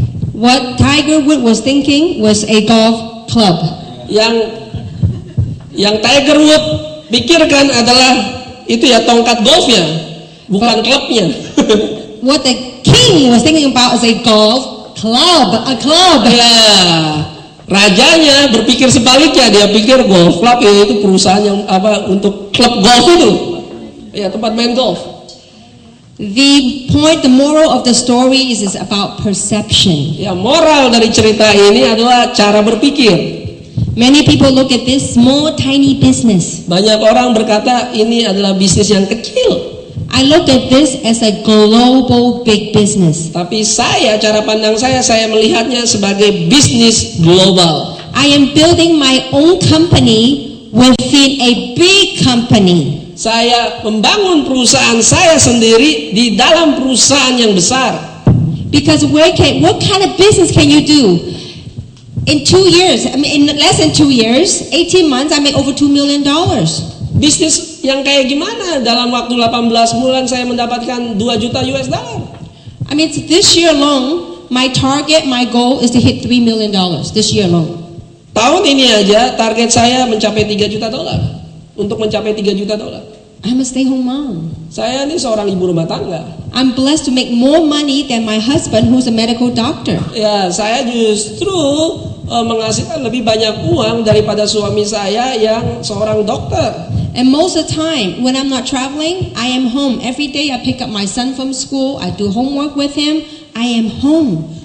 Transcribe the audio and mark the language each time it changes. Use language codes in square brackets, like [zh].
[en] What Tiger Woods was thinking was a golf club. [id] Yang Tiger Woods pikirkan adalah itu ya tongkat golfnya, bukan klubnya. [en] What the king was thinking about is a golf club, a club. [id] Ya, rajanya berpikir sebaliknya, dia pikir golf club itu perusahaan yang untuk klub golf itu, ya tempat main golf. [en] The moral of the story is about perception. [id] Ya, moral dari cerita ini adalah cara berpikir. [en] Many people look at this small, tiny business. [id] Banyak orang berkata ini adalah bisnis yang kecil. [en] I look at this as a global big business. [id] Tapi cara pandang saya melihatnya sebagai bisnis global. [en] I am building my own company within a big company. [id] Saya membangun perusahaan saya sendiri di dalam perusahaan yang besar. [en] Because what kind of business can you do? In 2 years, in less than 2 years, 18 months, I make over $2 million. [id] Bisnis yang kayak gimana? Dalam waktu 18 bulan saya mendapatkan 2 juta US dollar. [en] I mean, this year alone, my goal is to hit $3 million this year alone. [id] Tahun ini aja target saya mencapai 3 juta dolar. Untuk mencapai 3 juta dolar. [en] I'm a stay-home mom. [id] Saya ini seorang ibu rumah tangga. [en] I'm blessed to make more money than my husband, who's a medical doctor. [id] Ya, saya justru menghasilkan lebih banyak uang daripada suami saya yang seorang dokter. [en] And most of the time, when I'm not traveling, I am home. Every day I pick up my son from school, I do homework with him, I am home.